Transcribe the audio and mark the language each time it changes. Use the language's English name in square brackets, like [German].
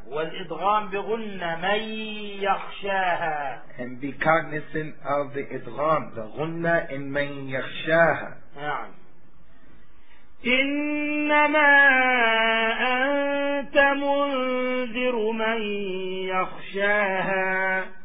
[Arabic] والإضغام بغنة من يخشاها. [English] And be cognizant of the إضغام, the غنة in [Arabic] من يخشاها. نعم. إنما أنت منذر من يخشاها